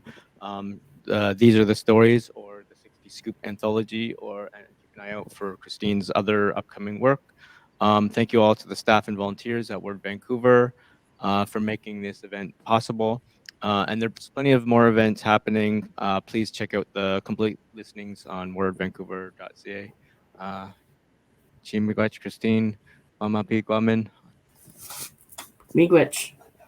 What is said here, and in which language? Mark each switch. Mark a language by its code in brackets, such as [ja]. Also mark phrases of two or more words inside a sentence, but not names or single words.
[en] These are the stories or the 60 Scoop anthology, or and keep an eye out for Christine's other upcoming work. Thank you all to the staff and volunteers at Word Vancouver for making this event possible. And there's plenty of more events happening. Please check out the complete listings on wordvancouver.ca. Uh, Chimigwach, Christine, Mama P. Guamin. Miigwech.